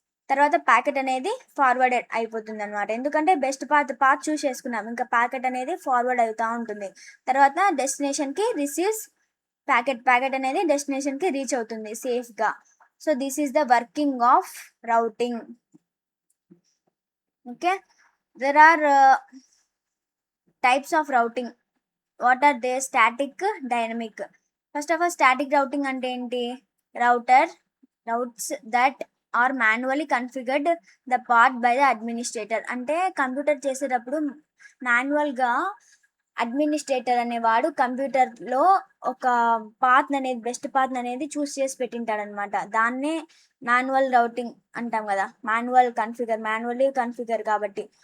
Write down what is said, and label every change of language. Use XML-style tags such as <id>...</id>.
<te>తర్వాత ప్యాకెట్ అనేది ఫార్వర్డెడ్ అయిపోతుంది అనమాట, ఎందుకంటే బెస్ట్ పాత్ చూస్ చేసుకున్నాం, ఇంకా ప్యాకెట్ అనేది ఫార్వర్డ్ అవుతూ ఉంటుంది. తర్వాత డెస్టినేషన్కి రిసీవ్స్ ప్యాకెట్ అనేది డెస్టినేషన్కి రీచ్ అవుతుంది సేఫ్గా.</te> <en>So this is the working of routing. Okay, there are types of routing. What are they? Static, dynamic. First of all, static routing</en> <te>అంటే ఏంటి?</te> <en>routes that are manually configured the path by the administrator.</en> <te>అంటే computer చేసేటప్పుడు మాన్యువల్గా administrator అనేవాడు కంప్యూటర్లో ఒక path అనేది, best path అనేది చూస్ చేసి పెట్టింటాడు అనమాట. దాన్నే మాన్యువల్ రౌటింగ్ అంటాం కదా, మాన్యువల్లీ కన్ఫిగర్ కాబట్టి.</te>